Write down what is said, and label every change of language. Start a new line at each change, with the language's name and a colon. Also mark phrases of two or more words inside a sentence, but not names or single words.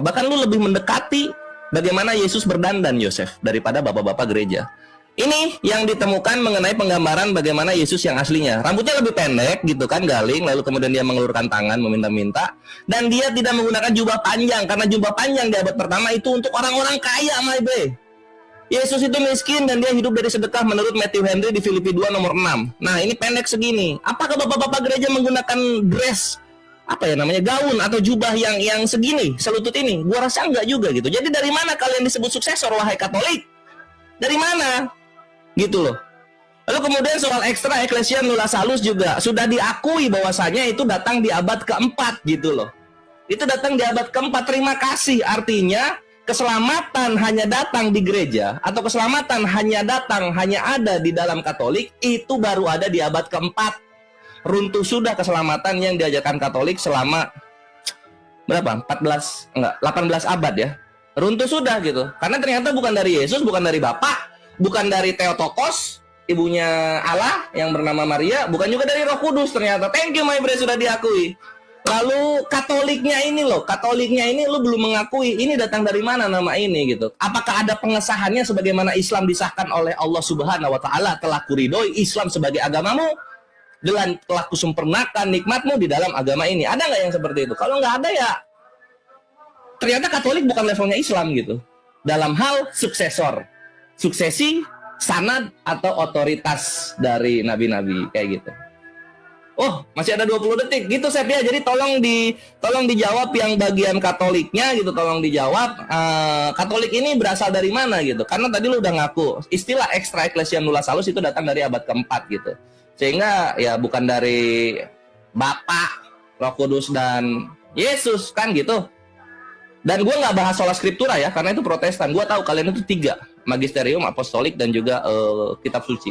Indonesian: Bahkan lu lebih mendekati bagaimana Yesus berdandan, Yosef, daripada bapak-bapak gereja. Ini yang ditemukan mengenai penggambaran bagaimana Yesus yang aslinya. Rambutnya lebih pendek gitu kan, galing, lalu kemudian dia mengulurkan tangan meminta-minta, dan dia tidak menggunakan jubah panjang, karena jubah panjang di abad pertama itu untuk orang-orang kaya,
English: my boy.
Indonesian: Yesus itu miskin dan dia hidup dari sedekah menurut Matthew Henry di Filipi 2 nomor 6. Nah, ini pendek segini. Apakah bapak-bapak gereja menggunakan dress gaun atau jubah yang segini, selutut ini? Gua rasa enggak juga gitu. Jadi dari mana kalian disebut suksesor, wahai Katolik? Dari mana? Gitu loh. Lalu kemudian soal
Latin: ekstra ecclesia nulla salus
Indonesian: juga sudah diakui bahwasanya itu datang di abad keempat gitu loh. Itu datang di abad keempat. Terima kasih. Artinya keselamatan hanya datang di gereja, atau keselamatan hanya ada di dalam Katolik, itu baru ada di abad keempat. runtuh sudah keselamatan yang diajarkan Katolik selama berapa? 18 abad ya. Runtuh sudah gitu. Karena ternyata bukan dari Yesus, bukan dari Bapa, bukan dari Theotokos, ibunya Allah yang bernama Maria, bukan juga dari Roh Kudus ternyata.
English: Thank you my Bre,
Indonesian: sudah diakui. Lalu Katoliknya ini lu belum mengakui ini datang dari mana nama ini gitu. Apakah ada pengesahannya sebagaimana Islam disahkan oleh Allah
Arabic: سبحانه وتعالى,
Indonesian: telah kuridoi Islam sebagai agamamu dan telah kusempurnakan nikmatmu di dalam agama ini. Ada nggak yang seperti itu? Kalau nggak ada ya ternyata Katolik bukan levelnya Islam gitu. Dalam hal suksesi, sanad atau otoritas dari nabi-nabi kayak gitu. Oh, masih ada 20 detik gitu Sep ya. Jadi tolong dijawab yang bagian Katoliknya gitu, tolong dijawab. Katolik ini berasal dari mana gitu. Karena tadi lu udah ngaku istilah
Latin: extra ecclesia nulla salus
Indonesian: itu datang dari abad keempat gitu. Sehingga ya bukan dari Bapa, Roh Kudus dan Yesus kan gitu. Dan gue nggak bahas
Latin: sola scriptura
Indonesian: ya, karena itu Protestan. Gue tahu kalian itu 3, magisterium, apostolik dan juga kitab suci.